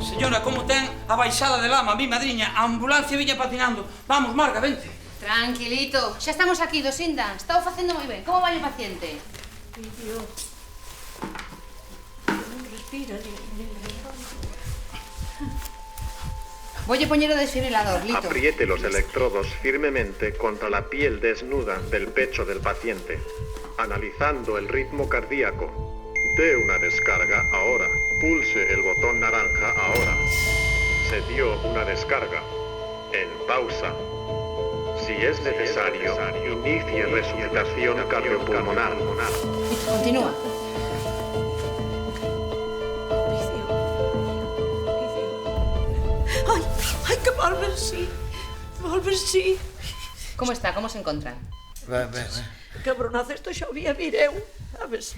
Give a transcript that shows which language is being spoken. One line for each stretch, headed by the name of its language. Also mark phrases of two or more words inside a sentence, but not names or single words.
Galician: señora, como ten a baixada de lama, mi madriña, a ambulancia viña patinando.
Spanish: Vamos, Marga, vente.
Galician: Tranquilito, xa estamos aquí, Dosinda. Estao facendo moi ben. Como vai o paciente? Respira,
Spanish: Voy a
Galician: poñer o desfibrilador, Lito.
Spanish: Apriete los electrodos firmemente contra la piel desnuda del pecho del paciente, analizando el ritmo cardíaco. Dé una descarga ahora. Pulse el botón naranja ahora. Se dio una descarga. En pausa. Si es necesario, inicie resucitación cardiopulmonar. Lito, continúa.
Galician: Ai, que volven sí. Como está? Como se encontra? Ben. Cabronazo, isto xa o vía vir eu, sabes?